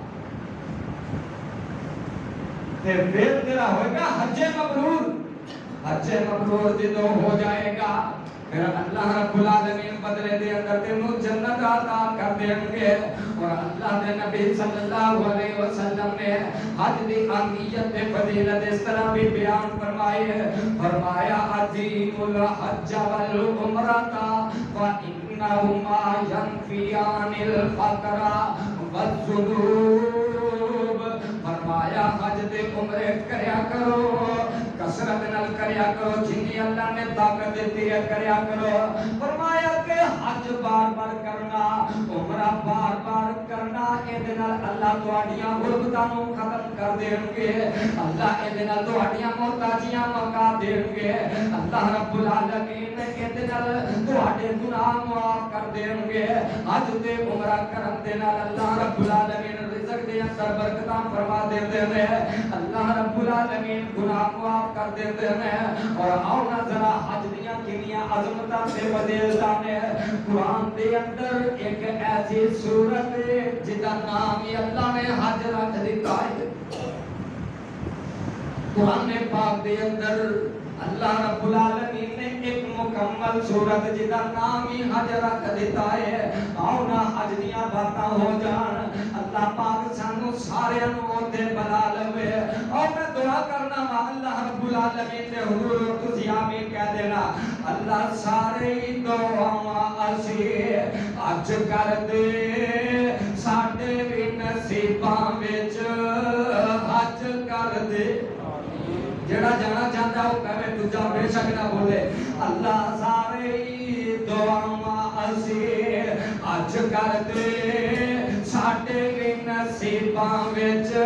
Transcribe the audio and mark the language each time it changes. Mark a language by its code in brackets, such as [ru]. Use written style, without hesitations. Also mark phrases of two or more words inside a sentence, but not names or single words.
[pa] تے پھر تیرا ہوئے گا [ar] حج مبرور حج مبرور [pa] جدوں ہو جائے گا پھر [ar] اللہ رب العالمین [pa] بدلے دے اندر تینوں جنت عطا کر دیں گے اور اللہ دے نبی [ar] صلی اللہ علیہ وسلم [pa] نے حج دی اہمیت تے فضیلت اس طرح بھی بیان فرمائی ہے فرمایا [ar] عظیم الحج والعمرۃ فانہما ینفیان الفقر والذنوب [pa] فرمایا حج تے عمرے کریا کرو کثرت نال کریا کرو جنی اللہ نے طاقت دیتی ہے کریا کرو فرمایا کہ حج بار بار کرنا عمرہ بار بار کرنا ਇਹਦੇ ਨਾਲ ਅੱਲਾਹ ਤੁਹਾਡੀਆਂ ਗੁਰਬਤਾਂ ਨੂੰ ਖਤਮ ਕਰ ਦੇਣਗੇ ਅੱਲਾਹ ਇਹਦੇ ਨਾਲ ਤੁਹਾਡੀਆਂ ਮੁਹਤਾਜੀਆਂ ਮੁਕਾ ਦੇਣਗੇ [ar] الله رب العالمين [pa] ਇਹਦੇ ਨਾਲ ਤੁਹਾਡੇ ਗੁਨਾਹ ਮਾਫ ਕਰ ਦੇਣਗੇ ਅੱਜ ਤੇ ਉਮਰਾ ਕਰਨ ਦੇ ਨਾਲ [ar] الله رب العالمين [pa] ਰਿਜ਼ਕ ਦੇ ਅੰਦਰ ਬਰਕਤਾਂ ਫਰਮਾ ਦਿੰਦੇ ਨੇ [ar] الله رب العالمين [pa] ਗੁਨਾਹ ਮਾਫ ਕਰ ਦਿੰਦੇ ਨੇ ਔਰ ਆਓ ਨਾ ਜ਼ਰਾ ਹਜ ਦੀਆਂ ਕਿੰਨੀਆਂ ਅਜ਼ਮਤਾਂ ਤੇ ਫਜ਼ੀਲਤਾਂ ਨੇ ਕੁਰਾਨ ਦੇ ਅੰਦਰ ਇੱਕ ਐਸੀ ਸੂਰਤ ਜਿਹਦਾ ਨਾਮ ਹੀ ਅੱਲਾਹ ਨੇ ਹਜ ਰੱਖ ਦਿੱਤਾ ਹੈ ਕੁਰਾਨ ਪਾਕ ਦੇ ਅੰਦਰ [ar] الله رب العالمين [pa] ਨੇ ਇੱਕ ਮੁਕੰਮਲ ਸੂਰਤ ਜਿਹਦਾ ਨਾਮ ਹੀ ਹਜ ਰੱਖ ਦਿੱਤਾ ਹੈ ਆਓ ਨਾ ਹਜ ਦੀਆਂ ਬਾਤਾਂ ਹੋ ਜਾਣ ਅੱਲਾਹ ਪਾਕ ਸਾਨੂੰ ਸਾਰਿਆਂ ਨੂੰ ਓਥੇ ਬੁਲਾ ਲਵੇ ਔਰ ਮੈਂ ਦੁਆ ਕਰਨਾ ਵਾਂ [ar] الله رب العالمين [pa] ਦੇ ਹੁਜ਼ੂਰ ਤੁਸੀਂ ਆਮੀਨ ਕਹਿ ਦੇਣਾ ਅੱਲਾਹ ਸਾਰੇ ਹੀ ਦੁਆਵਾਂ ਅਸੀਂ ਅੱਜ ਕਰ ਦੇ ਸਾਡੇ ਭੀ ਨਸੀਬਾਂ ਵਿੱਚ ਹਜ ਕਰ ਦੇ ਜਿਹੜਾ ਜਾਣਾ ਚਾਹੁੰਦਾ ਉਹ ਕਹੇ ਦੂਜਾ ਬੇਸ਼ੱਕ ਨਾ ਬੋਲੇ ਅੱਲਾਹ ਸਾਰੇ ਦੁਆਵਾਂ ਅਸੀਂ ਅੱਜ ਕਰ ਦੇ ਸਾਡੇ ਭੀ ਨਸੀਬਾਂ ਵਿੱਚ